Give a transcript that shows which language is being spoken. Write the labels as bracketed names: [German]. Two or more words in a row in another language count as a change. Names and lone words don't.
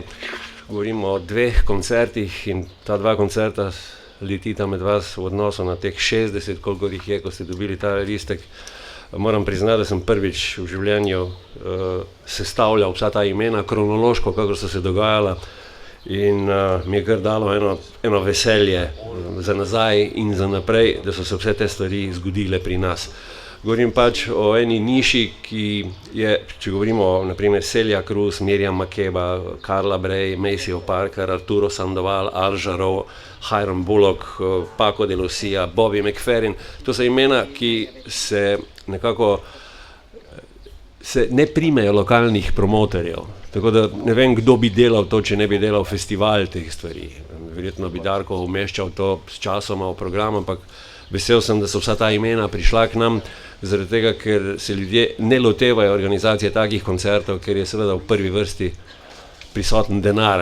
[Slovenian] Govorimo o 2 koncertih in ta 2 koncerta letita med vas v odnosu na teh 60, koliko jih je, ko ste dobili ta listek, Moram priznati, da sem prvič v življenju sestavljal vsa ta imena kronološko, kako so se dogajala, in mi je kar dalo eno veselje za nazaj in za naprej, da so se vse te stvari zgodile pri nas. Govorim pač o eni niši, ki je, če govorimo o naprimer Celia Cruz, Miriam Makeba, Carla Bray, Maceo Parker, Arturo Sandoval, Al Jarreau, Hiram Bullock, Paco de Lucia, Bobby McFerrin. To so imena, ki se nekako ne primejo lokalnih promotorjev. Tako da ne vem, kdo bi delal to, če ne bi delal festival teh stvari. Verjetno bi Darko umeščal to s časoma v program, ampak vesel sem, da so vsa ta imena prišla k nam, zaradi tega, ker se ljudje ne lotevajo organizacije takih koncertov, ker je seveda v prvi vrsti prisoten denar.